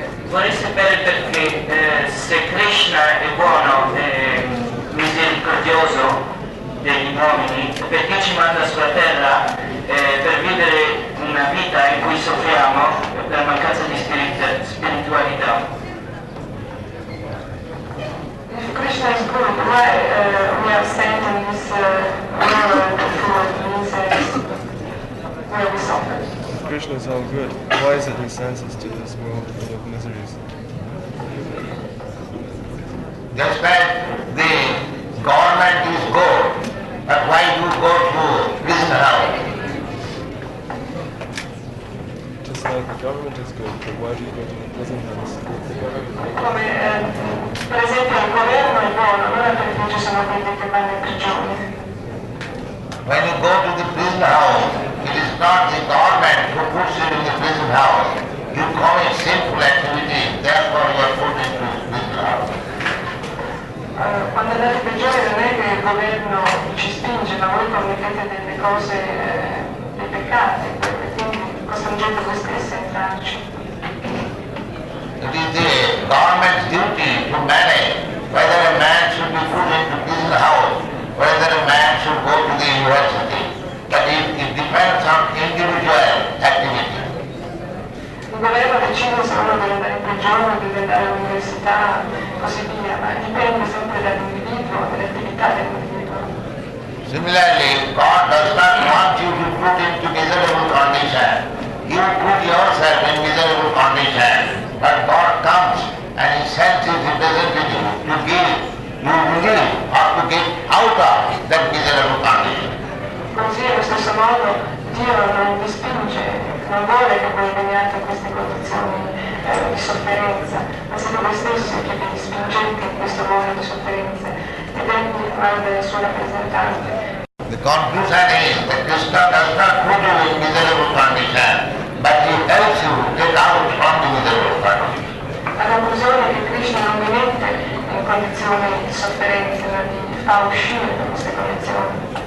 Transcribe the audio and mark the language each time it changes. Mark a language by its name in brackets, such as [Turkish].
[Italian] Vorrei sapere perché se Krishna è buono e misericordioso degli uomini, perché ci manda sulla terra per vivere una vita in cui soffriamo per mancanza di spiritualità. [English] If Krishna is good, why we are sent in this world for misery, where we suffer? Krishna is all good. Why is it he sends us to this world full of miseries? Just like the government is good, but why do you go to prison house? Just like the government is good, but why do you go to the prison house? [Italian] Come per esempio il governo è buono, allora perché ci sono quelli che vanno in prigione? [English] When you go to the prison house, it is not the government who puts you in the prison house. You commit sinful activities, therefore you are put into the prison house. [Italian] Quando andate in prigione non è che il governo ci spinge, ma voi commettete delle cose, dei peccati, e quindi costringete voi stessi a entrarci. [English] It is the government's duty to manage whether a man should be put into prison house, whether a man should go to the university. But it depends on individual activity. [Italian] Il governo decide se uno deve andare in prigione, deve andare all'università, così via, ma dipende sempre dall'individuo, dall'attività dell'individuo. [English] Similarly, God does not want you to put into miserable condition. You put yourself in miserable condition, but God comes and He sends His representative to give you relief or to get out of that miserable condition. [Italian] Così allo stesso modo Dio non vi spinge, non vuole che voi veniate in queste condizioni di sofferenza, ma siete voi stessi che vi spingete in questo mondo di sofferenze ed Egli manda il suo rappresentante. [English] The conclusion is that Krishna does not put you in miserable condition, but he helps you to get out from the miserable condition. [Italian] La conclusione è che Krishna non vi mette in condizioni di sofferenza, ma vi fa uscire da queste condizioni.